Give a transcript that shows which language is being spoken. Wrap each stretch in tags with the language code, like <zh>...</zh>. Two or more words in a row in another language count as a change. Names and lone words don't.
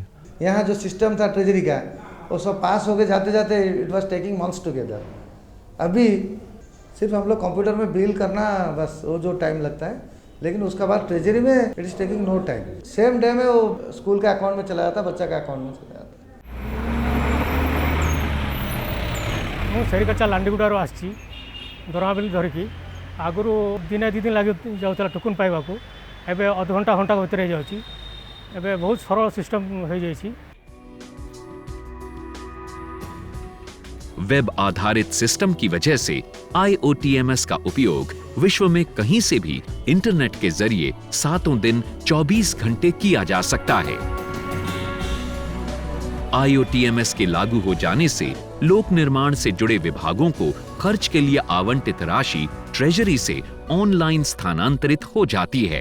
<hi>यहाँ जो सिस्टम था ट्रेजरी का, वो सब पास हो गए जाते जाते</hi> <en>it was taking months together.</en> <hi>अभी सिर्फ हम लोग कंप्यूटर में बिल करना बस, वो जो टाइम लगता है, लेकिन उसका बाद ट्रेजरी में</hi> <en>it is taking no time. same day</en> <hi>में वो स्कूल के अकाउंट में चला जाता, बच्चा के अकाउंट में चला जाता।</hi> <or>ମୁଁ ସେରିକଚା ଲାଣ୍ଡିଗୁଡ଼ାରୁ ଆସିଛି ଦରମାବିଲି ଧରିକି। ଆଗରୁ ଦିନେ ଦୁଇ ଦିନ ଲାଗି ଯାଉଥିଲା ଟୋକନ୍ ପାଇବାକୁ, ଏବେ ଅଧଘଣ୍ଟା ଘଣ୍ଟା ଭିତରେ ହେଇଯାଉଛି। ଏବେ ବହୁତ ସରଳ ସିଷ୍ଟମ୍ ହେଇଯାଇଛି।</or> <hi>वेब आधारित सिस्टम की वजह से IOTMS का उपयोग विश्व में कहीं से भी इंटरनेट के जरिए सातों दिन 24 घंटे किया जा सकता है। IOTMS के लागू हो जाने से लोक निर्माण से जुड़े विभागों को खर्च के लिए आवंटित राशि ट्रेजरी से ऑनलाइन स्थानांतरित हो जाती है।</hi>